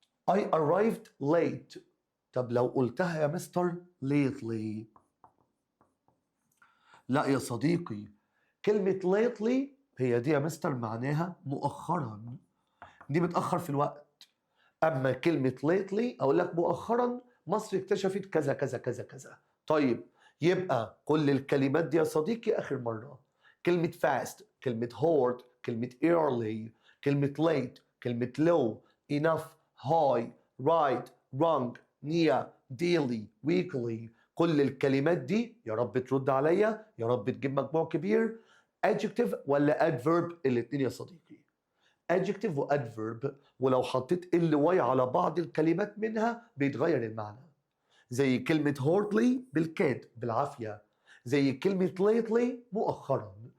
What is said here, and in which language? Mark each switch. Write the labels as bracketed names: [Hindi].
[English] I arrived late، [Arabic] طب لو قلتها يا مستر lately، لا يا صديقي كلمة lately هي دي يا مستر معناها مؤخرا، دي متأخر في الوقت. أما كلمة lately أقول لك مؤخرا مصر اكتشفت كذا كذا كذا كذا. طيب يبقى كل الكلمات دي يا صديقي آخر مرة. كلمة fast، كلمة hard، كلمة early، كلمة late، كلمة low، enough، high، right، wrong، near، daily، weekly. كل الكلمات دي يا رب ترد عليا، يا رب تجيب مجموع كبير. adjective ولا adverb؟ الاتنين يا صديقي. adjective و adverb، ولو حطيت ly على بعض الكلمات منها بيتغير المعنى. زي كلمة hardly بالكاد بالعافية، زي كلمة lately مؤخرا.